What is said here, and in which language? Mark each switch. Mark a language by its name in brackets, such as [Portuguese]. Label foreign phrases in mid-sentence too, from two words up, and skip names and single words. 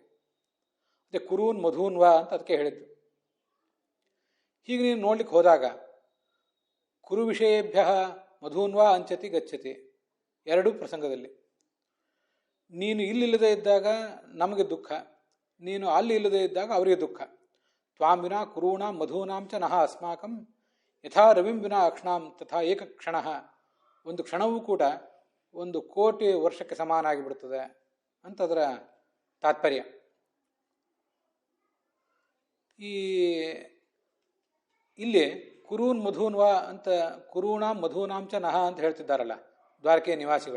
[Kannada] ಅದೇ [Sanskrit] ಕುರೂನ್ ಮಧೂನ್ವಾ [Kannada] ಅಂತ ಅದಕ್ಕೆ ಹೇಳಿದ್ದು. ಹೀಗೆ ನೀನು ನೋಡ್ಲಿಕ್ಕೆ ಹೋದಾಗ [Sanskrit] ಕುರು ವಿಷಯೇಭ್ಯ ಮಧೂನ್ವಾ ಅಂಚತಿ ಗಚ್ಚತಿ, [Kannada] ಎರಡೂ ಪ್ರಸಂಗದಲ್ಲಿ. ನೀನು ಇಲ್ಲಿಲ್ಲದೆ ಇದ್ದಾಗ ನಮಗೆ ದುಃಖ, ನೀನು ಅಲ್ಲಿ ಇಲ್ಲದೆ ಇದ್ದಾಗ ಅವರಿಗೆ ದುಃಖ. [Sanskrit] ತ್ವಾಂ ವಿನಾ ಕುರೂಣಾಂ ಮಧೂನಾಂಚ ನಹ ಅಸ್ಮಾಕಂ ಯಥಾ ರವಿಂ ವಿನಾ ಅಕ್ಷಣಾಂ ತಥಾ ಏಕಕ್ಷಣ. [Kannada] ಒಂದು ಕ್ಷಣವೂ ಕೂಡ ಒಂದು ಕೋಟಿ ವರ್ಷಕ್ಕೆ ಸಮಾನ ಆಗಿಬಿಡ್ತದೆ ಅಂತ ಅದರ ತಾತ್ಪರ್ಯ. ಇಲ್ಲಿ [Sanskrit] ಕುರೂನ್ ಮಧೂನ್ವಾ [Kannada] ಅಂತ [Sanskrit] ಕುರೂಣಾಂ ಮಧೂನಾಂಚ ನಹ [Kannada] ಅಂತ ಹೇಳ್ತಿದ್ದಾರಲ್ಲ ದ್ವಾರಕೆಯ ನಿವಾಸಿಗಳು.